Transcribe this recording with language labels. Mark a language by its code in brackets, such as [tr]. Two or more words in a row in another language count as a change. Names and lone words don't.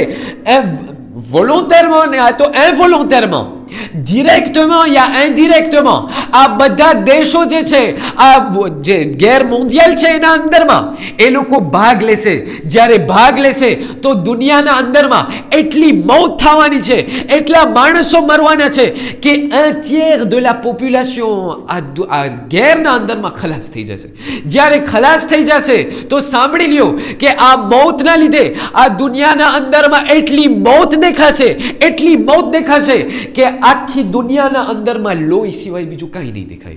[gu] વોલોન્ટેરement ને આ તો ઇન્વોલોન્ટેરement, ડિરેક્ટમાં યા ઇનડિરેક્ટમાં આ બધા દેશો જે છે આ જે [fr] guerre mondiale [gu] છે એના અંદરમાં એ લોકો ભાગ લેશે. જ્યારે ભાગ લેશે તો દુનિયાના અંદરમાં એટલી મૌત થવાની છે, એટલા માણસો મરવાના છે કે [fr] 1/3 de la population [gu] આ ગેરના અંદરમાં ખલાસ થઈ જશે. જ્યારે ખલાસ થઈ જશે તો સાંભળી લ્યો કે આ મૌતના લીધે આ દુનિયાના અંદરમાં એટલી મૌત દેખાશે, એટલી મૌત દેખાશે કે આખી દુનિયાના અંદરમાં લોહી સિવાય બીજું કાંઈ નહીં દેખાય.